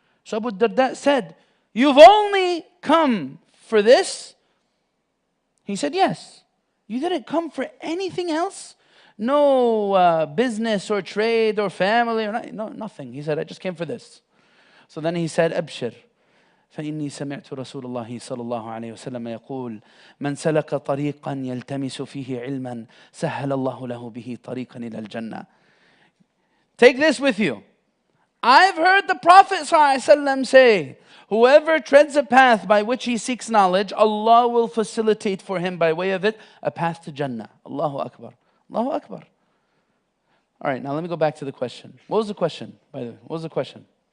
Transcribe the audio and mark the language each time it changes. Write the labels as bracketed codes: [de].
[en] So Abu Darda said, "You've only come for this?" He said, "Yes." "You didn't come for anything else? No business or trade or family or nothing." He said, "I just came for this." So then he said, "Abshir. [ar] فإني سمعت رسول الله صلى الله عليه وسلم يقول من سلك طريقا يلتمس فيه علما سهل الله له به طريقا إلى الجنة." [en] Take this with you. I've heard the Prophet ﷺ say, whoever treads a path by which he seeks knowledge, Allah will facilitate for him by way of it a path to Jannah. Allahu Akbar. Allahu Akbar. All right, now let me go back to the question. What was the question, by the way? What was the question?